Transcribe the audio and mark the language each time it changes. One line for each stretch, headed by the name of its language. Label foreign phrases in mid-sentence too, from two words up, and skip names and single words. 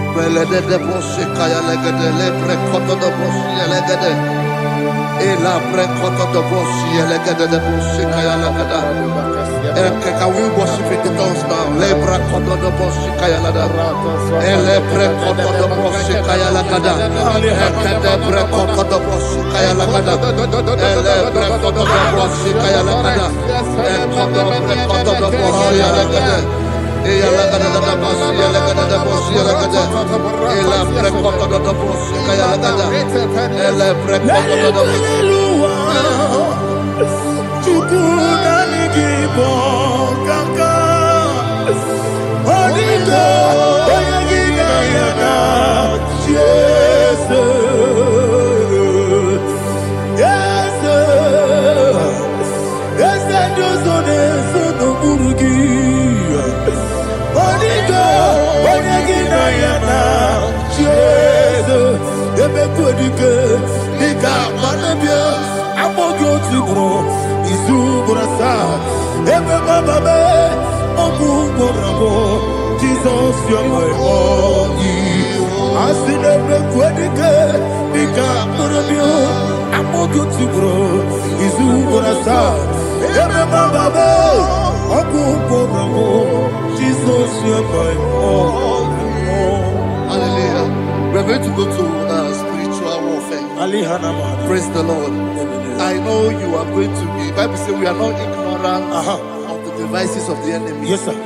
English: de bosse kaya legede le prekoto de bosse legede. Ela prekoto de bosse legede de bosse kaya legede. Can we worship in the tongues now? Le prekoto de bosse kaya legede. Ele prekoto de bosse kaya legede. Ekede prekoto de bosse kaya legede. Ele prekoto de bosse kaya legede. Ekodo prekoto de bosse legede. Ela gada da bosi, ela gada da bosi, ela gada. Ela prekoto da bosi, kaya gada. Ela prekoto da bosi. Chukuna nigibo kaka. Onigo, oyagina yana. Jesus, yes, Josone sono burugi. Onigo, oyagina yana. Jesus, ebe kodike, nika manabia. Amogo tibro, izubrasa. Ebe bababe, omugo rabo. Jesus, you're my only. I see ebe kodike, nika manabia. Amogo tibro, izubrasa. Ebe bababe, omugo rabo. Jesus, you're my only. Hallelujah. We're going to go to spiritual warfare. Praise the Lord. I know you are going to be. Bible says we are not ignorant of the devices of the enemy. Yes, sir.